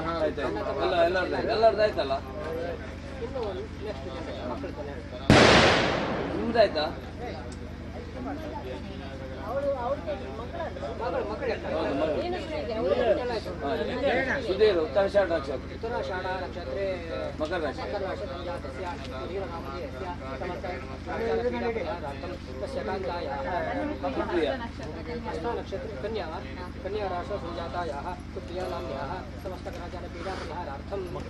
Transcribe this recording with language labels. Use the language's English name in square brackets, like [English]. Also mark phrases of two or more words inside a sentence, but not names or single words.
[Kannada] ಎಲ್ಲರದಾಯ್ತಲ್ಲ ಇನ್ನು [English] next generation [Kannada] ಮಕ್ಕಳು ನಿಮ್ದಾಯ್ತಾ? ಸುಧೀರ್ ಉತ್ತರಾಷಾಢ ನಕ್ಷತ್ರ [Sanskrit] उत्तराषाढ नक्षत्रे मकर राशि संजातस्य वीरनामधेयस्य समस्तपीडापरिहारार्थं तस्य कान्तायाः हस्तनक्षत्रे कन्याराशौ संजातायाः सुप्रियानाम्न्याः समस्तग्रहपीडापरिहारार्थं